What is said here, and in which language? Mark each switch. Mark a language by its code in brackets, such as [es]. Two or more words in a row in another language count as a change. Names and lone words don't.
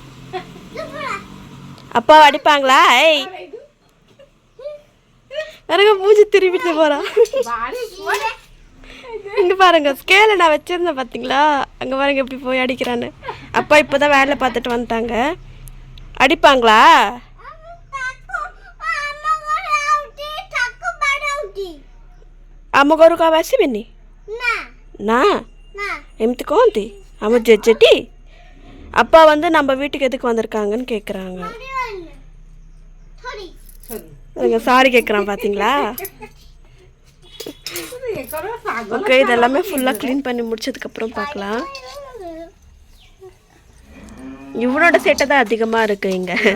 [ta] அப்பாவை அடிப்பாங்களா? ஏய் பாருங்க, பூஜை திரும்பிட்டு போகிறான். இங்கே பாருங்க, ஸ்கேலை நான் வச்சுருந்தேன் பார்த்தீங்களா? அங்கே பாருங்க எப்படி போய் அடிக்கிறான்னு. அப்பா இப்போ தான் வேலை பார்த்துட்டு வந்துட்டாங்க. அடிப்பாங்களா? [or] ଆମ ଘରକୁ ଆଉ ଆସିବେନି ନା? ଏମିତି କହନ୍ତି ଆମ ଜେଜେଟି. [ta] அப்பா வந்து நம்ம வீட்டுக்கு எதுக்கு வந்திருக்காங்கன்னு கேட்குறாங்க. சாரி கேட்குறான் பார்த்தீங்களா? ஓகே, இதெல்லாமே ஃபுல்லாக க்ளீன் பண்ணி முடிச்சதுக்கப்புறம் பார்க்கலாம். இவனோட சேட்டை தான் அதிகமாக இருக்குது இங்கே.